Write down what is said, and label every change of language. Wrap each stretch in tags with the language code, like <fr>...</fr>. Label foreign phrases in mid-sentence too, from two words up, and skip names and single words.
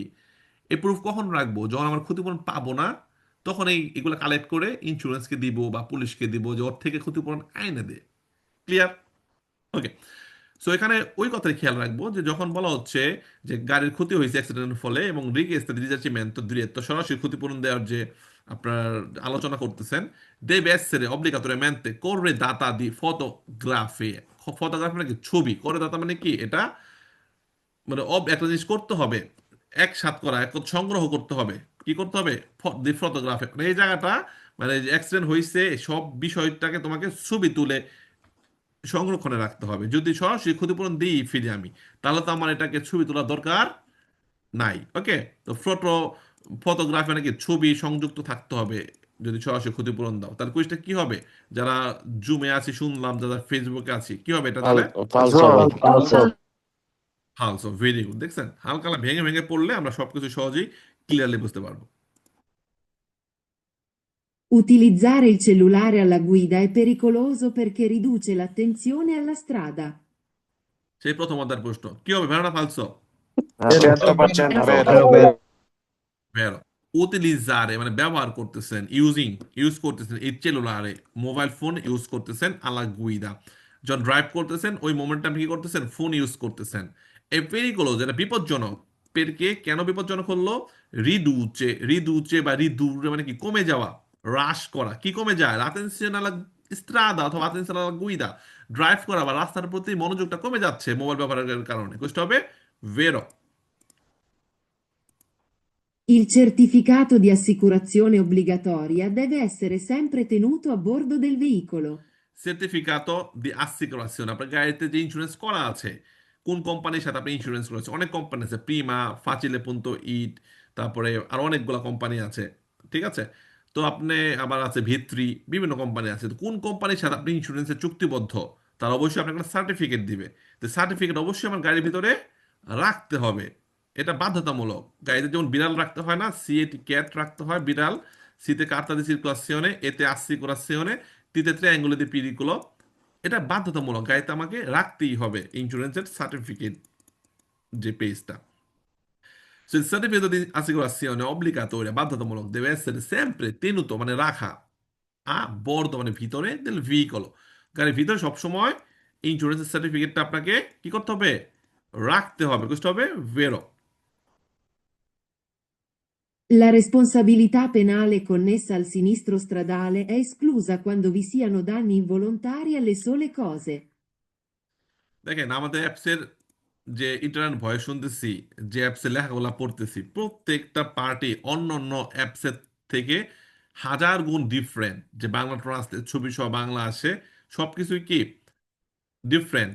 <bn>এই প্রুফ কখন রাখবো? যখন আমার ক্ষতিপূরণ পাবো না, তখন এগুলো কালেক্ট করে ইন্স্যুরেন্সকে দিব বা পুলিশকে দিব যে ওর থেকে ক্ষতিপূরণ আইনে দে। ক্লিয়ার? ওকে। সো এখানে ওই কথাই খেয়াল রাখবো যে যখন বলা হচ্ছে যে গাড়ির ক্ষতি হয়েছে অ্যাক্সিডেন্টের ফলে এবং</bn> <it>risarcimento diretto</it> <bn>সরাসরি ক্ষতিপূরণ দেওয়ার যে আপনার আলোচনা করতেছেন,</bn> <it>deve essere obbligatoriamente corredata di fotografie।</it> <bn>ফটোগ্রাফি মানে কি? ছবি। corredata মানে কি? এটা মানে একটা জিনিস করতে হবে, একসাথ করা, সংগ্রহ করতে হবে। কি করতে হবে?</bn> <it>di fotografie</it> <bn>মানে এই জায়গাটা, মানে অ্যাক্সিডেন্ট হয়েছে সব বিষয়টাকে তোমাকে ছবি তুলে সংরক্ষণে রাখতে হবে। যদি সরাসরি ক্ষতিপূরণ দিই ফিরে আমি, তাহলে তো আমার এটাকে ছবি তোলার দরকার নাই। ওকে। তো ফটোগ্রাফি নাকি ছবি সংযুক্ত থাকতে হবে যদি সরাসরি ক্ষতিপূরণ দাও। তাহলে কুইজটা কি হবে? যারা জুমে আছি শুনলাম, যারা ফেসবুকে আছি, কি হবে এটা তাহলে?</bn> <it>Falso, falso,</it> <bn>হালসো, ভেরি গুড। দেখছেন, হালকা ভেঙে ভেঙে পড়লে আমরা সবকিছু সহজেই ক্লিয়ারলি বুঝতে পারবো।</bn> <it>Utilizzare il cellulare alla guida è pericoloso perché riduce l'attenzione alla strada.</it> <bn>সেই প্রথম অধ্যায়ের প্রশ্ন কি হবে? ভেড়া না ফালসো? 100% vero,</bn> <it>Vero, vero.</it> <bn>ভেড়া। উতিলিজারে মানে ব্যবহার করতেছেন, ইউজ করতেছেন, এই সেলুলারে মোবাইল ফোন ইউজ করতেছেন</bn> <it>alla guida.</it> <bn>যখন ড্রাইভ করতেছেন ওই মোমেন্টে আপনি কি করতেছেন? ফোন ইউজ করতেছেন।</bn> <it>è pericoloso</it> <bn>যেটা বিপজ্জনক। পেরকে কেন বিপজ্জনক হলো? রিদুচে বা রিদুরে মানে কি? কমে যাওয়া, হ্রাস করা। কি কমে যায়?</bn> <it>attenzione alla strada</it> <bn>অথবা</bn> <it>attenzione alla guida.</it> <bn>ড্রাইভ করা বা রাস্তার প্রতি মনোযোগটা কমে যাচ্ছে মোবাইল ব্যবহারের কারণে। কোষ্টা হবে ভেরো।</bn> <it>Il certificato di assicurazione obbligatoria deve essere sempre tenuto a bordo del veicolo. certificato di assicurazione,</it> <bn>আপনার গাড়িতে যে ইন্স্যুরেন্স করা আছে, কোন কোম্পানির সাথে আপনি ইন্স্যুরেন্স করেছে? অনেক কোম্পানি আছে, প্রিমা, ফাচিলে পুন্তো ইট, তারপরে আর অনেকগুলো কোম্পানি আছে। ঠিক আছে। তো আপনি আবার আছে ভিত্রি, বিভিন্ন কোম্পানি আছে। তো কোন কোম্পানির সাথে আপনি ইন্স্যুরেন্সে চুক্তিবদ্ধ, তার অবশ্যই আপনাকে একটা সার্টিফিকেট দিবে। তো সার্টিফিকেট অবশ্যই আমার গাড়ির ভিতরে রাখতে হবে। এটা বাধ্যতামূলক। গাড়িতে যেমন বিড়াল রাখতে হয় না, সিএটি ক্যাট রাখতে হয় বিড়াল, সিতে</bn> <it>carta di circolazione,</it> <bn>এতে আসিকুরাসিওনে, তিতে</bn> <it>triangolo di pericolo.</it> <bn>এটা বাধ্যতামূলক, গাড়িতে আমাকে রাখতেই হবে ইন্স্যুরেন্সের সার্টিফিকেট, যে পেজটা। So,</bn> <it>il certificato di assicurazione obbligatoria, বাধ্যতামূলক, deve essere sempre tenuto</it> <bn>মানে রাখা</bn> <it>a bordo</it> <bn>মানে ভিতরে</bn> <it>del veicolo।</it> <bn>গাড়ির ভিতরে সবসময় ইন্স্যুরেন্সের সার্টিফিকেটটা আপনাকে কি করতে হবে? রাখতে হবে। বুঝতে হবে ভেরো।</bn> <it>La responsabilità penale connessa al sinistro stradale è esclusa quando vi siano danni involontari alle sole cose.</it> <bn>দেখেন আমাদের অ্যাপসের যে</bn> <en>internet voice</en> <bn>শুনতেছি, যে অ্যাপসে লেখাগুলো পড়তেছি, প্রত্যেকটা পার্টি অন্য অন্য অ্যাপসের থেকে হাজার গুণ ডিফারেন্ট। যে বাংলা ট্রান্সলেট ছবি সহ বাংলা আসে, সবকিছুই কি ডিফারেন্ট।</bn>